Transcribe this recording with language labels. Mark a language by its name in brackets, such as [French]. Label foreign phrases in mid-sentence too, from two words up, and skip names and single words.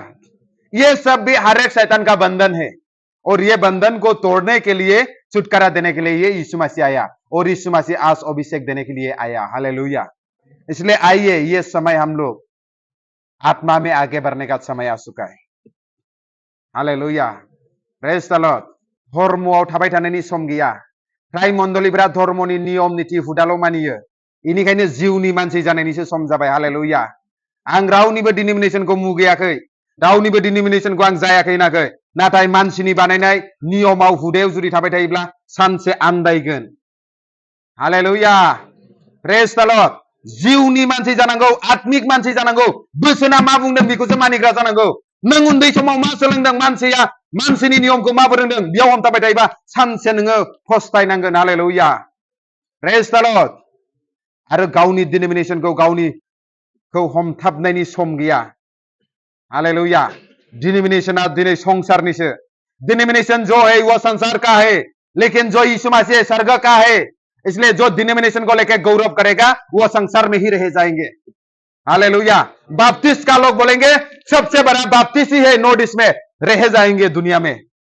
[Hindi] ये सब भी हर एक शैतान का बंधन है, और ये बंधन को तोड़ने के लिए, छुटकारा देने के लिए ये यीशु मसीह आया, और यीशु मसीह आज अभिषेक देने के लिए आया। हालेलुया। इसलिए आइए, ये समय हम लोग आत्मा में आगे बढ़ने का समय आ चुका है। हालेलुया, [English] Praise the Lord. [Bodo] धर्मआव थाबाय थानायनि सम गैया। फ्राय मण्डलीफोरा धर्मनि नियम नीति हुदाल' मानियो, इनिखायनो जिउनि मानसि जानायनिसो सम जाबाय। हालेलुया। आं रावनिबो डिनोमिनेसनखौ मुगैयाखै, रावनिबो डिनोमिनेसनखौ आं जायाखै होनाखै, नाथाय मानसिनि बानायनाय नियमाव हुदायाव जुदि थाबाय थायोब्ला सानसे आन्दायगोन। हालेलुया, [English] Praise the Lord. [Bodo] जिउनि मानसि जानांगौ, आत्मिक मानसि जानांगौ, बोसोना मा बुंदों बेखौसो मानिग्रा जानांगौ। नों उन्दै समाव मा सोलोंदों, मानसिया मानसिनि नियमखौ मा फोरोंदों, बेयाव हमथाबाय थायोबा सानसे नोङो फस्थायनांगोन। हालेलुया, [English] Praise the Lord. [Bodo] आरो गावनि डिनोमिनेसनखौ गावनिखौ हमथाबनायनि सम गैया। हालेलुया। डिनोमिनेशना दिनै संसारनिसो। [Hindi] डिनोमिनेशन जो है वो संसार का है, लेकिन जो यीशु मसीह स्वर्ग का है। इसलिए जो डिनोमिनेशन को लेकर गौरव करेगा वो संसार में ही रह जाएंगे। हालेलुया। बाप्टिस्ट का लोग बोलेंगे सबसे बड़ा बाप्टिस्ट ही है, नोट इसमें रह जाएंगे दुनिया में।